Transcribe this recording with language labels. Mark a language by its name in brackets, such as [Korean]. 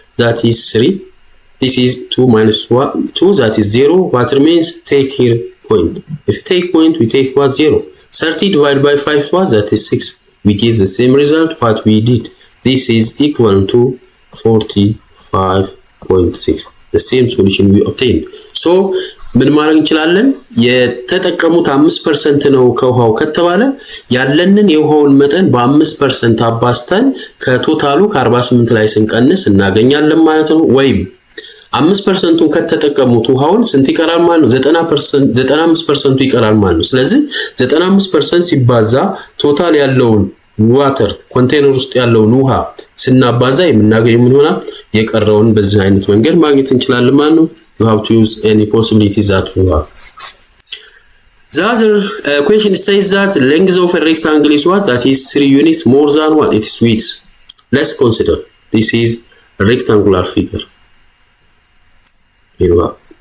[English] That is 3. This is 2 minus 2, that is 0. What remains? Take here point. If you take point, we take what? 0. 30 divided by 5 is what? That is 6. We get the same result what we did. This is equal to 45.6. The same solution we obtained. [Amharic] So ምን ማድረግ እንችላለን? የተጠቀሙት 5% ነው ከውሃው ከተባለ ያለንን የውሃውን መጠን በ5% አባዝተን ከቶታሉ ከ48 ላይ ስንቀንስ እናገኛለን ማለት ነው። ወይም 5%ን ከተጠቀሙት ውሃውን ስንት ይቀራል ማለት ነው? 95% ይቀራል ማለት ነው። ስለዚህ 95% ሲባዛ ቶታል ያለውን ዋተር ኮንቴነር ውስጥ ያለውን ውሃ ስናባዛ የምናገኘው ምን ይሆናል? የቀረውን በዚህ አይነት መንገድ ማግኘት እንችላለን ማለት ነው። [English] You have to use any possibilities that you have. The other question says that the length of a rectangle is what? That is 3 units more than what? Its width. Let's consider. This is a rectangular figure. Here we are.